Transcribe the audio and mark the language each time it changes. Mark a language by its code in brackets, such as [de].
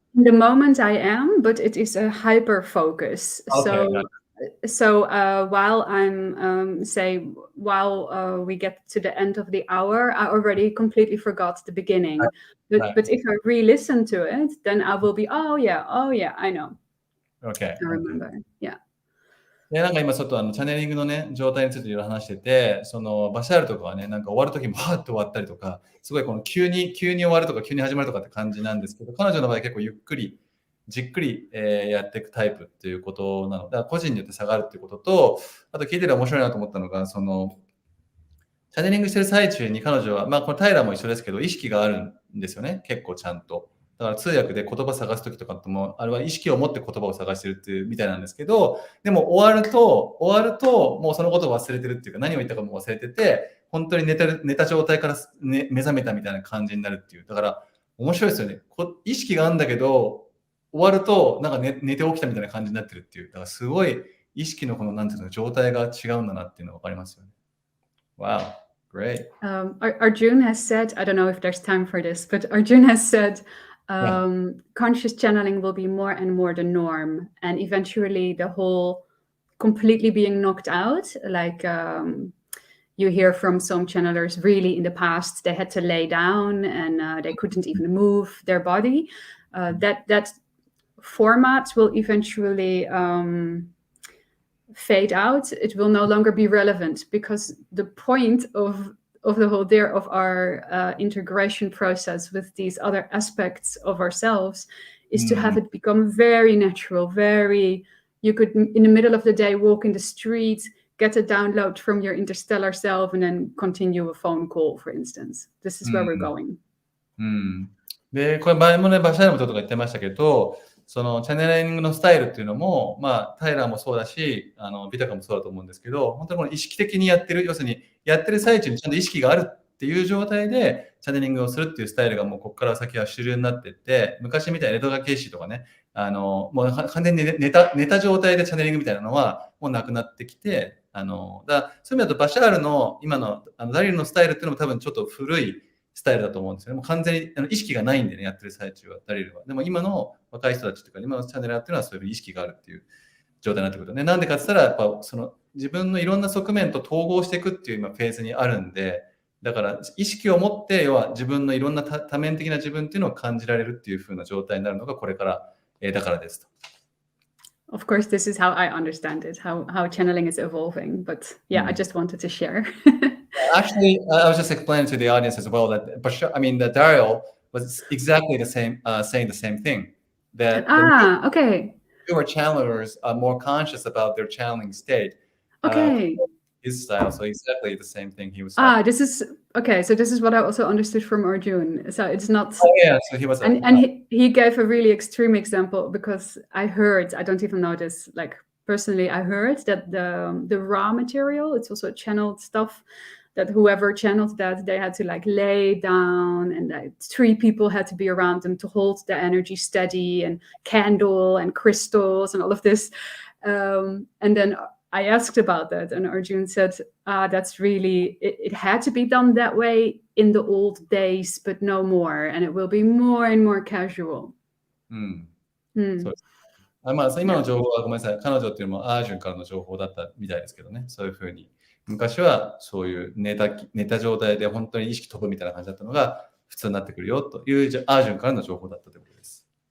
[en] In the moment I am, but it is a hyper focus. Okay, So while I'm while we get to the end of the hour, I already completely forgot the beginning. But if I re-listen to it, then I will be, oh yeah, I know. Okay. I remember. Yeah. [ja] でなんか今ちょっとチャネリングのね状態についていろいろ話してて、そのバシャールとかはね、なんか終わる時もはーっと終わったりとか、すごいこの急に終わるとか急に始まるとかって感じなんですけど、彼女の場合結構ゆっくりじっくり、やっていくタイプっていうことなので、だから個人によって差があるっていうことと、あと聞いてて面白いなと思ったのが、そのチャネリングしてる最中に彼女は、まあこれタイラーも一緒ですけど、意識があるんですよね、結構ちゃんと。だから通訳で言葉探すときとかっても、あれは意識を持って言葉を探してるっていうみたいなんですけど、でも終わるともうそのことを忘れてるっていうか、何を言ったかも忘れてて、本当に寝た状態から、ね、目覚めたみたいな感じになるっていう。だから面白いですよね。意識があるんだけど、終わるとなんか、寝て起きたみたいな感じになってるっていう。だからすごい意識のこのなんていうの状態が違うんだなっていうのが分かりますよね。 [en] Wow, great. Arjun has said, I don't know if there's time for this, but Arjun has said, conscious channeling will be more and more the norm, and eventually the whole completely being knocked out, like you hear from some channelers really in the past they had to lay down and they couldn't even move their body. That format will eventually fade out. It will no longer be relevant, because the point of the whole there of our integration process with these other aspects of ourselves is to have it become very natural, you could in the middle of the day walk in the street, get a download from your interstellar self, and then continue a phone call, for instance. This is where we're going. [ja] で、これ前もね、バシャールもちょっと言ってましたけど、そのチャネリングのスタイルっていうのも、まあ、タイラーもそうだし、ビタカもそうだと思うんですけど、本当にこの意識的にやってる、要するにやってる最中にちゃんと意識があるっていう状態でチャネリングをするっていうスタイルがもうここから先は主流になっていって、昔みたいなレトガ形式とかね、もう完全に寝た状態でチャネリングみたいなのはもうなくなってきて、だからそういう意味だとバシャールの今のダリルのスタイルっていうのも多分ちょっと古いスタイルだと思うんですよね。もう完全に意識がないんでね、やってる最中は、ダリルは。でも今の若い人たちとか、今のチャンネルっていうのはそういう意識があるっていう状態になってくるとね。なんでかって言ったら、やっぱその自分のいろんな側面と統合していくっていう今フェーズにあるんで、だから意識を持って、要は自分のいろんな多面的な自分っていうのを感じられるっていう風な状態になるのがこれから、だからですと。 [en] Of course, this is how I understand it, how channeling is evolving. But yeah, I just wanted to share. Actually, I was just explaining to the audience as well that Bashar, that Darryl was exactly the same, saying the same thing. That okay. Newer channelers are more conscious about their channeling state. Okay. His style, so exactly the same thing he was saying. This is okay. So this is what I also understood from Arjun. So it's not. Oh yeah, so he was. And he gave a really extreme example, because I don't even know this, like personally, I heard that the raw material, it's also channeled stuff, that whoever channeled that, they had to like lay down, and 3 people had to be around them to hold the energy steady, and candle and crystals and all of this. And then I asked about that, and Arjun said, that's really, it had to be done that way in the old days, but no more, and it will be more and more casual. [ja] そうです。まあ、今の情報はごめんなさい。彼女っていうのもアージュンからの情報だったみたいですけどね。そういうふうに。昔はそういう寝た状態で本当に意識飛ぶみたいな感じだったのが普通になってくるよというアージュンからの情報だったということです。